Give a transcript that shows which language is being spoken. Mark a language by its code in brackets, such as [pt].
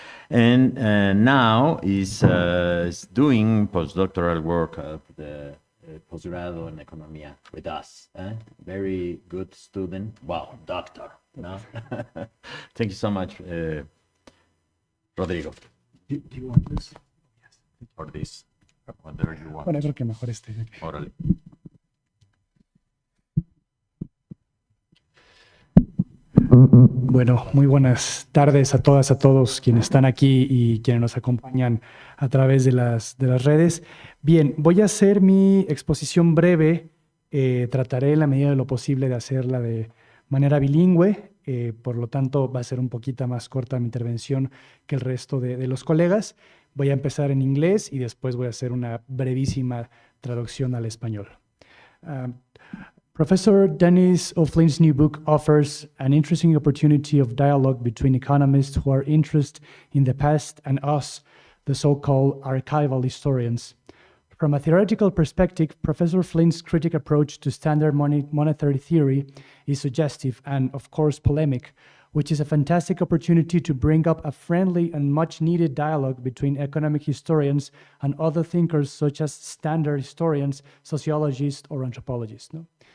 [en] And now is doing postdoctoral work of the Posgrado in Economía with us. Very good student. Wow, doctor. No? Thank you so much, Rodrigo. Do you want this? Or this, whatever you want. [es] Bueno, creo que mejor este. Órale. Bueno, muy buenas tardes a todas, a todos quienes están aquí y quienes nos acompañan a través de las redes. Bien, voy a hacer mi exposición breve Trataré en la medida de lo posible de hacerla de manera bilingüe, por lo tanto va a ser un poquito más corta mi intervención que el resto de los colegas. Voy a empezar en inglés y después voy a hacer una brevísima traducción al español. [en] Professor Dennis O'Flynn's new book offers an interesting opportunity of dialogue between economists who are interested in the past and us, the so-called archival historians. From a theoretical perspective, Professor Flynn's critical approach to standard monetary theory is suggestive and, of course, polemic, which is a fantastic opportunity to bring up a friendly and much-needed dialogue between economic historians and other thinkers such as standard historians, sociologists, or anthropologists, ¿no?